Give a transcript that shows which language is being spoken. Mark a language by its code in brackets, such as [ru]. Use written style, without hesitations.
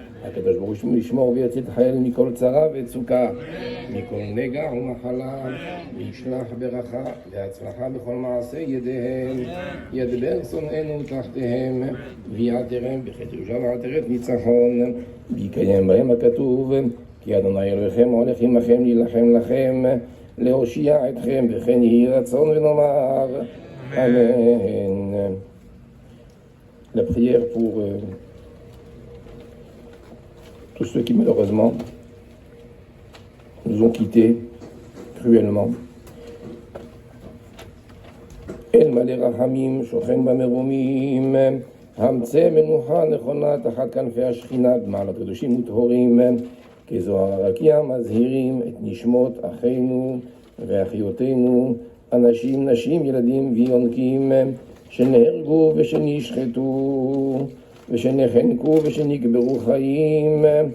[he] הקדוש ברוך הוא ישמור ויציל את חיילינו מכל צרה וצוקה, מכל נגע ומחלה, וישלח ברכה והצלחה בכל מעשה ידיהם, ידבר שונאינו תחתיהם, ויעטרם בחטא ירושה ועטרת ניצחון, ויקיים בהם הכתוב, כי אדוני אלוהיכם הולך עמכם להילחם לכם, להושיע אתכם, וכן יהי רצון ונאמר אמן. [fr] La prière pour tous ceux qui malheureusement nous ont quittés cruellement. [he] אל מלא רחמים, שוכן במרומים, המצא מנוחה נכונה תחת כנפי השכינה, במעלות קדושים וטהורים, כזוהר הרקיע מזהירים את נשמות אחינו ואחיותינו, אנשים, נשים, ילדים ויונקים, שנהרגו ושנשחטו ושנחנקו ושנקברו חיים